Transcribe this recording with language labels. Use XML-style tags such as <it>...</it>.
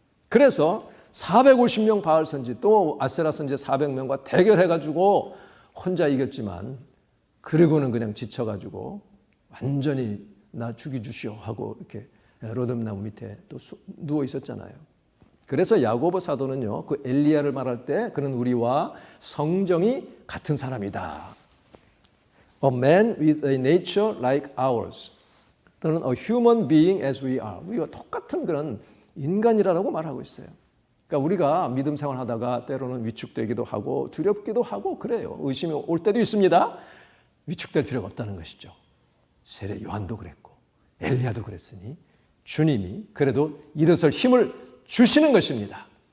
<ko>그래서 450명 바알 선지 또 아세라 선지 400명과 대결해가지고 혼자 이겼지만 그리고는 그냥 지쳐가지고 완전히 나 죽여주시오 하고 이렇게 로뎀나무 밑에 또 누워 있었잖아요. 그래서 야고보 사도는요, 그 엘리야를 말할 때 그는 우리와 성정이 같은 사람이다.</ko> <en>A man with a nature like ours.</en> <ko>또는</ko> <en>a human being as we are.</en> <ko>우리와 똑같은 그런 인간이라고 말하고 있어요. 그러니까 우리가 믿음 생활하다가 때로는 위축되기도 하고 두렵기도 하고 그래요. 의심이 올 때도 있습니다. 위축될 필요가 없다는 것이죠. 세례 요한도 그랬고 엘리야도 그랬으니 주님이 그래도 일어설 힘을 주시는 것입니다.</ko>